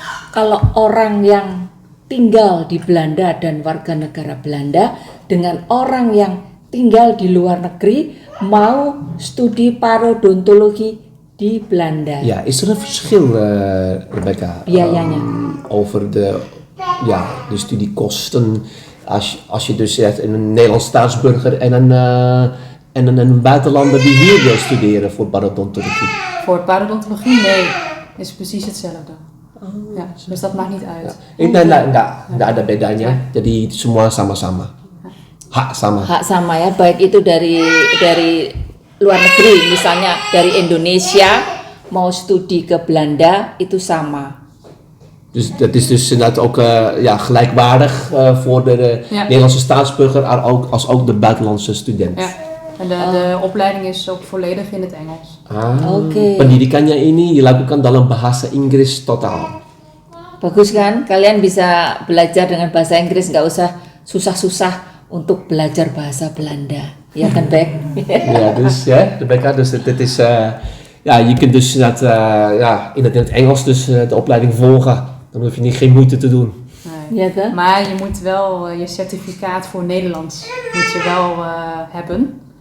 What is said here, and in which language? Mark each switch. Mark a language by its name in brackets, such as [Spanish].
[Indonesian] Kalau orang yang tinggal di Belanda dan warga negara Belanda dengan orang yang tinggal di luar negeri mau studi parodontologi di Belanda. [Dutch] Ja, is er een verschil, Rebecca? [Indonesian] Biayanya. [Dutch] Over de studiekosten. Als je dus een Nederlands staatsburger en een buitenlander die hier wil studeren voor parodontologie. Voor parodontologie, nee. Is precies hetzelfde. Ja, dus dat maakt niet uit. [Indonesian] Enggak ada bedanya. Jadi semua sama-sama. Hak sama. Hak sama ya, baik itu dari luar negeri, misalnya dari Indonesia mau studi ke Belanda itu sama. [Dutch] Dus dat is dus inderdaad ook gelijkwaardig voor de Ja. Nederlandse staatsburger als ook de buitenlandse student. Ja. En de opleiding is ook volledig in het Engels. Oke. [Indonesian] Pendidikannya ini dilakukan dalam bahasa Inggris total. Bagus kan? Kalian bisa belajar dengan bahasa Inggris, nggak usah susah-susah untuk belajar bahasa Belanda. [Dutch] Ja [Indonesian] kan, Bek? [Dutch] Ja, dus Rebecca, dus dit is je kunt dus inderdaad in het Engels dus de opleiding volgen. Dan hoef je geen moeite te doen. Nee. Ja kan? Maar je moet wel je certificaat voor Nederlands moet je wel hebben.